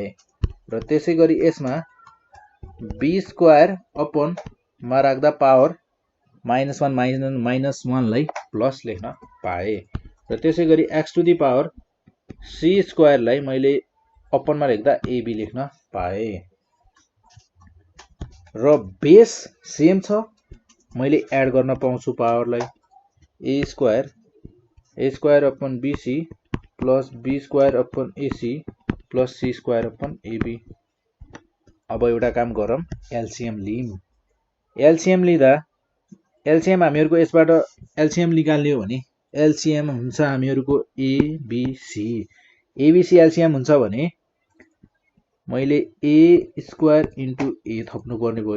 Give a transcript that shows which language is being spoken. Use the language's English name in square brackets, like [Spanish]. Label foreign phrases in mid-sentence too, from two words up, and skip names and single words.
[Nepali] र त्यसै गरी यसमा [English] b square upon [Nepali] मा राख्दा पावर -1 लाई प्लस लेख्न पाए। र त्यसै गरी [English] x to the power c squareलाई [Nepali] मैले अपनमा लेख्दा एबी लेख्न पाए। र [English] base same [Nepali] छ मैले एड गर्न पाउँछु पावरलाई [English] a square upon bc plus b square upon ac plus c square upon ab. [Nepali] अब एउटा काम गरौँ एलसीएम लिऊँ। एलसीएम लिँदा एलसीएम हामीहरूको यसबाट एलसीएम निकाल्ने हो भने एलसीएम हुन्छ हामीहरूको एबीसी। एबीसी एलसीएम हुन्छ भने मैले [English] a square into a [Nepali] थप्नु पर्ने भयो।